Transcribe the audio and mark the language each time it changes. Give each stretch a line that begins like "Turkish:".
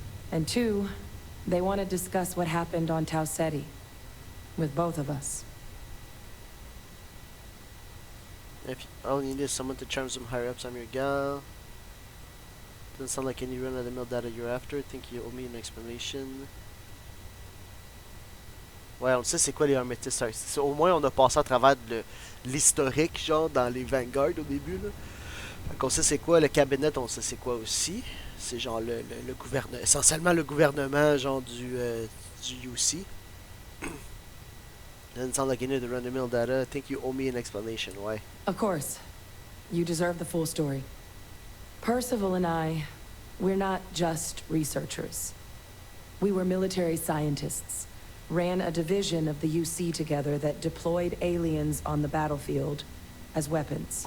English: And two, they want to discuss what happened on Tau Ceti. With both of us. If all you need is someone to charm some higher-ups, I'm your gal. Doesn't sound like any run-of-the-mill data you're after. Think you owe me an explanation.
French: Ouais, on sait c'est quoi les Hermetis. Au moins, on a passé à travers l'historique, genre, dans les Vanguard au début, là. Fait qu'on sait c'est quoi le cabinet, on sait c'est quoi aussi. C'est genre le gouvernement, essentiellement le gouvernement, genre, du UC.
English: Doesn't sound like you need the run-of-the-mill data. I think you owe me an explanation. Why? Of course. You deserve the full story. Percival and I, we're not just researchers. We were military scientists, ran a division of the UC together that deployed aliens on the battlefield as weapons.